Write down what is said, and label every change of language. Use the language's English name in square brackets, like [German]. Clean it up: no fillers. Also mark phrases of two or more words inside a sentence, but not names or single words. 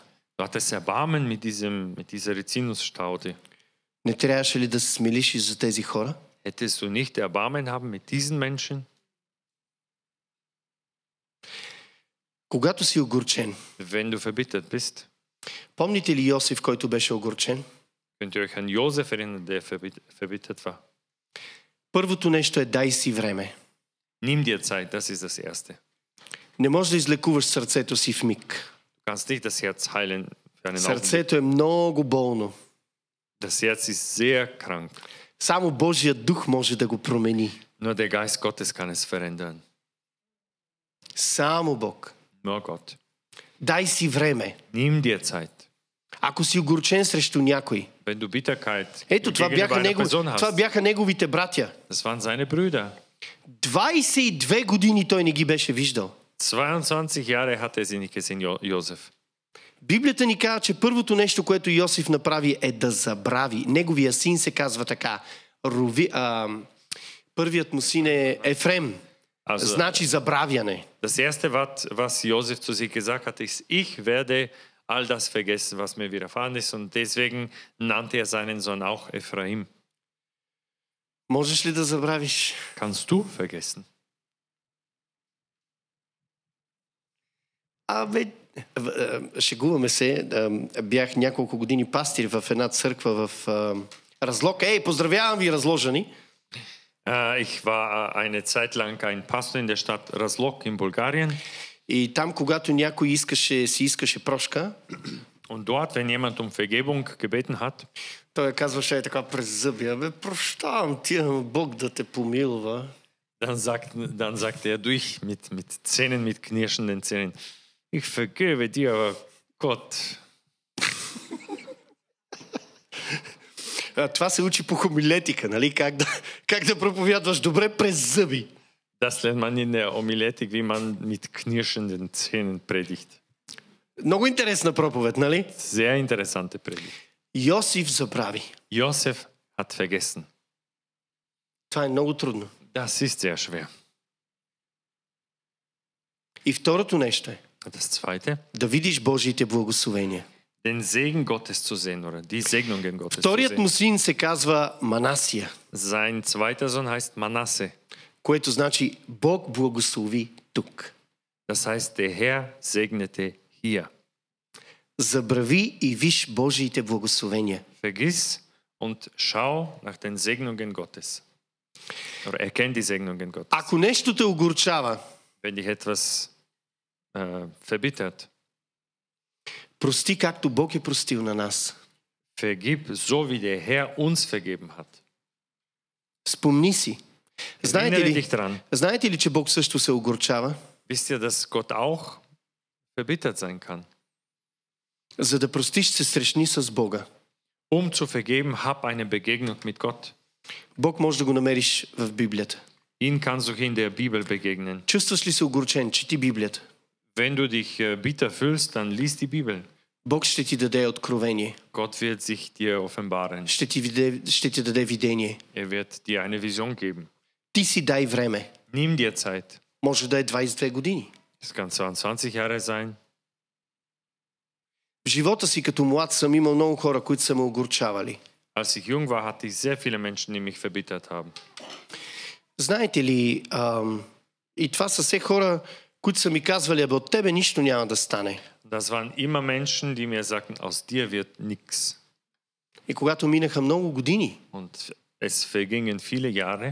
[German] du hattest Erbarmen mit dieser Rizinusstaude. [Bulgarian] Не трябваше ли да се смилиш и за тези хора? [German] Hättest du nicht Erbarmen haben mit diesen Menschen? [Bulgarian] Когато си огорчен, [German] Wenn du verbittert bist, [Bulgarian] помните ли Йосиф, който беше огорчен? [German] könnt ihr euch an Josef erinnern, der verbittert war. [Bulgarian] Първото нещо е дай си време. [German] Nimm dir Zeit, das ist das Erste. [Bulgarian] Не можеш да излекуваш сърцето си в миг. [German] Du kannst nicht das Herz heilen für einen Augenblick. [Bulgarian] Сърцето е много болно. [German] Das Herz ist sehr krank. [Bulgarian] Само Божият дух може да го промени. [German] Nur der Geist Gottes kann es verändern. [Bulgarian] Само Бог. [German] Nur Gott. [Bulgarian] Дай си време. [German] Nimm dir Zeit. [Bulgarian] Ако си огорчен срещу някой. [German] Wenn du Bitterkeit [Bulgarian] Ето, това бяха неговите братя. [German] Das waren seine Brüder. [Bulgarian] 22 години той не ги беше виждал. [German] 22 Jahre hatte er sie nicht gesehen, Josef. [Bulgarian] Библията ни казва, че първото нещо, което Йосиф направи, е да забрави. Неговия син се казва така. Първият му син е Ефрем. Значи забравяне. [German] Das erste, was Josef zu sich gesagt hat, ist, ich werde all das vergessen, was mir widerfahren ist. Und deswegen nannte er seinen Sohn auch Ephraim. [Bulgarian] Можеш ли да забравиш? [German] Kannst du vergessen? [Bulgarian] Шегуваме се. Бях няколко години пастир в една църква в Разлог. Поздравявам ви, разложени! [German] Ich war eine Zeit lang ein Pastor in der Stadt Razlog in Bulgarien. [Bulgarian] И там, когато някой си искаше прошка, [German] und dort, wenn jemand um Vergebung gebeten hat, [Bulgarian] той казваше така през зъби, прощавам ти, Бог да те помилва. [German] Dann sagte er durch mit Zähnen, mit knirschenden Zähnen, ich vergebe dir, aber Gott. [Bulgarian] Това се учи по хомилетика, нали? Как да проповядваш добре през зъби. [German] Das lernt man in der Homiletik, wie man mit knirschenden Zähnen predigt. [Bulgarian] Много интересна проповед, нали? [German] Sehr interessante Predigt. [Bulgarian] Йосиф забрави. [German] Josef hat vergessen. [Bulgarian] Това е много трудно. [German] Das ist sehr schwer. [Bulgarian] И второто нещо е [German] Das zweite, [Bulgarian] да видиш Божиите благословения. [German] den Segen Gottes zu sehen oder die Segnungen Gottes zu [Bulgarian] Вторият му [German] sehen. [Bulgarian] син се казва Манасия, [German] Sein zweiter Sohn heißt Manasse. [Bulgarian] което значи Бог благослови тук. [German] Das heißt, der Herr segnete hier. [Bulgarian] Забрави и виж Божиите благословения. [German] Vergiss und schau nach den Segnungen Gottes. Oder erkenn die Segnungen Gottes. [Bulgarian] Ако нещо те огорчава, [German] Wenn dich etwas verbittert, [Bulgarian] прости както Бог е простил на нас. [German] vergib, so wie der Herr uns vergeben hat. [Bulgarian] Спомни си. [German] Erinnere dich dran. [Bulgarian] Знаете ли, че Бог също се огорчава? [German] Wisst ihr, dass Gott auch verbittert sein kann? [Bulgarian] За да простиш, се срещни с Бога. [German] Zu vergeben, hab eine Begegnung mit Gott. [Bulgarian] Бог може да го намериш в Библията. [German] Ihn kannst du in der Bibel begegnen. [Bulgarian] Чувстваш ли се огорчен? Чети Библията. [German] Wenn du dich bitter fühlst, dann lies die Bibel. [Bulgarian] Бог ще ти даде откровение. [German] Gott wird sich dir offenbaren. [Bulgarian] Ще ти даде видение. [German] Wird dir eine Vision geben. [Bulgarian] Ти си дай време. [German] Nimm dir Zeit. [Bulgarian] Може да е 22 години. [German] Es kann 22 Jahre sein. [Bulgarian] В живота си като млад съм имал много хора, които са ме огорчавали. [German] Als ich jung war, hatte ich sehr viele Menschen, die mich verbittert haben. [Bulgarian] Знаете ли, и това са все хора, които са ми казвали, абе от тебе нищо няма да стане. [German] Das waren immer Menschen, die mir sagten, aus dir wird nichts. [Bulgarian] И когато минаха много години, [German] Und es vergingen viele Jahre.